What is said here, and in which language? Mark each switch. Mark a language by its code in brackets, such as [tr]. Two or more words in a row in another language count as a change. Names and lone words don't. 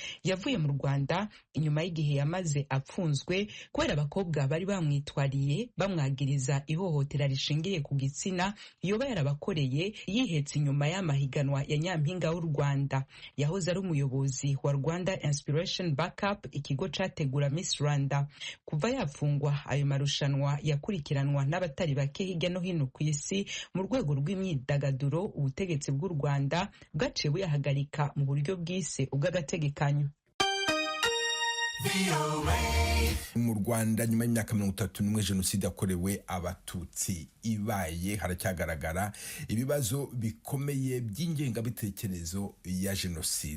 [rn] Yavuye mu Rwanda inyuma inyuma y'igihe yamaze apfunzwe kubera abakobwa bari bamwitwariye bamwagiriza ihohotera rishingiye ku gitsina yoba yarabakoreye yihetse inyuma y'amahiganwa ya nyampinga w'u Rwanda. Yahoze ari umuyobozi wa Rwanda Inspiration Backup, ikigo categura Miss Rwanda. Kuva yafungwa, ayo marushanwa yakurikiranwa n'abatari bake hirya no hino ku isi. Mu rwego rw'imyidagaduro, ubutegetsi bw'u Rwanda bwaciye buyahagarika mu buryo bwise ubw'agategekanyo. [rw] Mu Rwanda nyuma y'imyaka 31 jenoside yakorewe abatutsi ibaye, haracyagaragara ibibazo bikomeye by'ingengabitekerezo ya jenoside.